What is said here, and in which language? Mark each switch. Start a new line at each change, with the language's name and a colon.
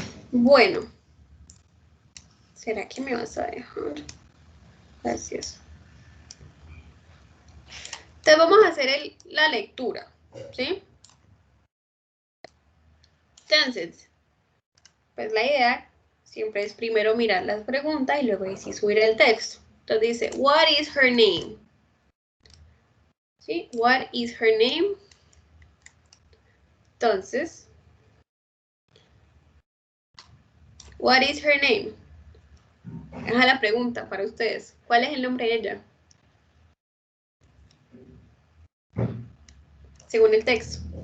Spanish: Bueno. ¿Será que me vas a dejar? Gracias. Entonces vamos a hacer la lectura, ¿sí? Entonces, pues la idea siempre es primero mirar las preguntas y luego sí subir el texto. Entonces dice,
English: what is her name?
Spanish: ¿Sí?
English: What is her name?
Spanish: Entonces,
English: what is her name?
Spanish: Esa la pregunta para ustedes. ¿Cuál es el nombre de ella? Según el texto.